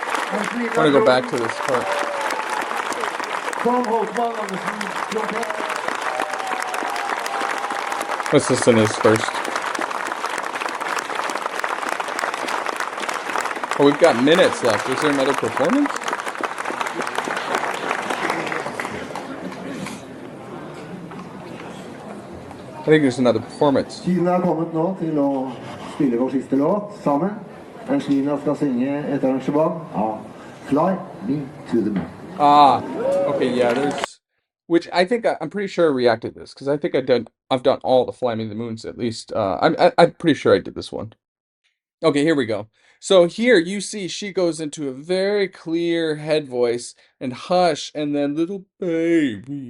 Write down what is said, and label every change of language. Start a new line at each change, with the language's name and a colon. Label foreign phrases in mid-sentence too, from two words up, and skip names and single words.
English: I want to go back to this part. Let's listen to this first. Oh, we've got minutes left. Is there another performance? I think there's another performance.
Norwegian: Kina har kommet nå til å spille vår siste låt sammen. Men Kina skal synge et arrangement av Fly Me to the Moon.
English: Ah, okay, yeah, there's, which I think I'm pretty sure I reacted to this because I think I've done all the Fly Me to the Moons at least. I'm pretty sure I did this one. Okay, here we go. So here you see she goes into a very clear head voice and hush and then little baby.